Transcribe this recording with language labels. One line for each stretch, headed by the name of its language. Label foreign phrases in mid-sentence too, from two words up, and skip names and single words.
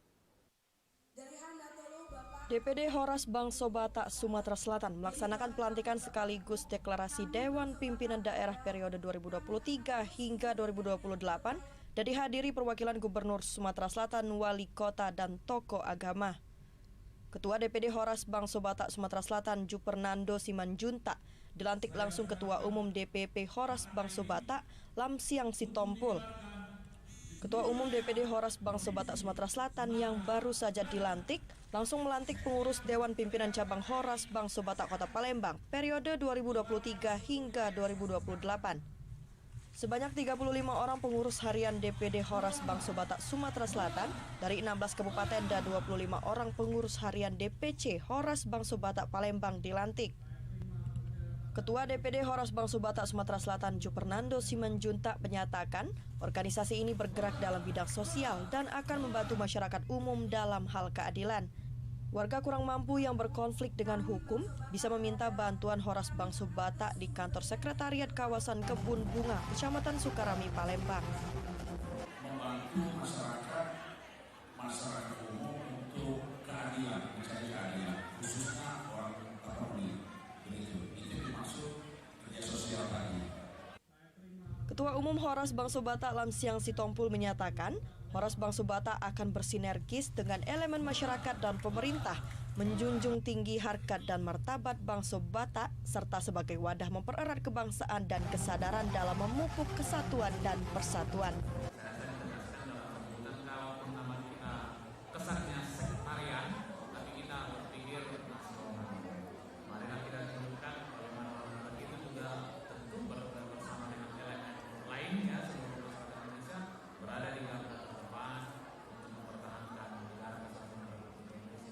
Indonesian: DPD Horas Bangso Batak Sumatera Selatan melaksanakan pelantikan sekaligus deklarasi Dewan Pimpinan Daerah periode 2023 hingga 2028 dan dihadiri perwakilan Gubernur Sumatera Selatan, Wali Kota, dan tokoh agama. Ketua DPD Horas Bangso Batak Sumatera Selatan, Jupernando Simanjuntak, dilantik langsung Ketua Umum DPP Horas Bangso Batak, Lamsiang Sitompul. Ketua Umum DPD Horas Bangso Batak Sumatera Selatan yang baru saja dilantik, langsung melantik pengurus Dewan Pimpinan Cabang Horas Bangso Batak Kota Palembang, periode 2023 hingga 2028. Sebanyak 35 orang pengurus harian DPD Horas Bangso Batak Sumatera Selatan dari 16 kabupaten dan 25 orang pengurus harian DPC Horas Bangso Batak Palembang dilantik. Ketua DPD Horas Bangso Batak Sumatera Selatan Jupernando Simanjuntak menyatakan organisasi ini bergerak dalam bidang sosial dan akan membantu masyarakat umum dalam hal keadilan. Warga kurang mampu yang berkonflik dengan hukum bisa meminta bantuan Horas Bangso Batak di kantor sekretariat kawasan Kebun Bunga, Kecamatan Sukarami, Palembang. Membantu masyarakat umum untuk keadilan, mencari keadilan, khususnya orang terpelih. Itu dimaksud kerja sosial tadi. Ketua Umum Horas Bangso Batak Lamsiang Sitompul menyatakan, Horas Bangso Batak akan bersinergis dengan elemen masyarakat dan pemerintah, menjunjung tinggi harkat dan martabat Bangso Batak, serta sebagai wadah mempererat kebangsaan dan kesadaran dalam memupuk kesatuan dan persatuan. Kesannya sektarian, tapi kita berpikir marilah kita tunjukkan bagaimana itu juga tentu bersama dengan elemen lainnya seluruh masyarakat Indonesia berada di garda terdepan untuk mempertahankan negara kesatuan Republik Indonesia.